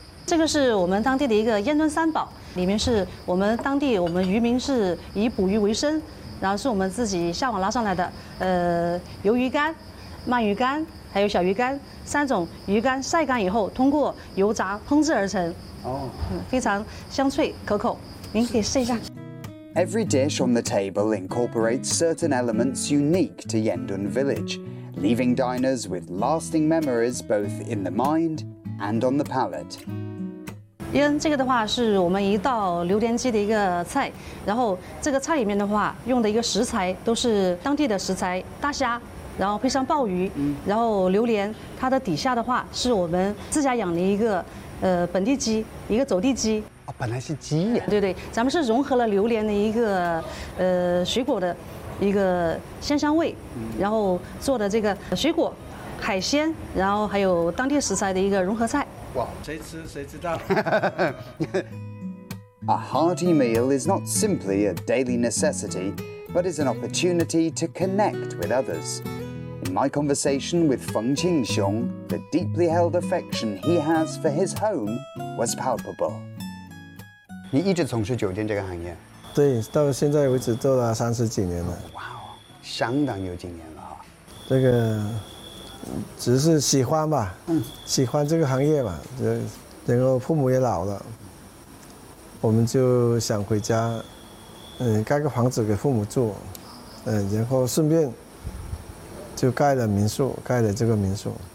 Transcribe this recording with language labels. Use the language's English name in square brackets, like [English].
[Chinese] 这个是我们当地的一个烟墩三宝，里面是我们当地我们渔民是以捕鱼为生，然后是我们自己下网捞上来的，鱿鱼干、鳗鱼干还有小鱼干三种鱼干晒干以后通过油炸烹制而成。非常香脆可口，您可以试一下。 [English] Every dish on the table incorporates certain elements unique to Yendun Village, leaving diners with lasting memories both in the mind and on the palate. [Chinese] 因为这个的话是我们一道榴莲鸡的一个菜，然后这个菜里面的话用的一个食材都是当地的食材，大虾，然后配上鲍鱼，然后榴莲它的底下的话是我们自家养的一个本地鸡，一个走地鸡。哦，本来是鸡呀。对，咱们是融合了榴莲的一个水果的一个鲜香味，然后做的这个水果海鲜，然后还有当地食材的一个融合菜。谁知道 [English] A hearty meal is not simply a daily necessity, but is an opportunity to connect with others. In my conversation with Feng Qingxiong, the deeply held affection he has for his home was palpable. [Chinese] 你一直从事酒店这个行业？对，到现在为止做了30几年了。哇哦，相当有经验了啊。这个只是喜欢吧，喜欢这个行业嘛，然后父母也老了，我们就想回家，盖个房子给父母住，然后顺便就盖了民宿，盖了这个民宿。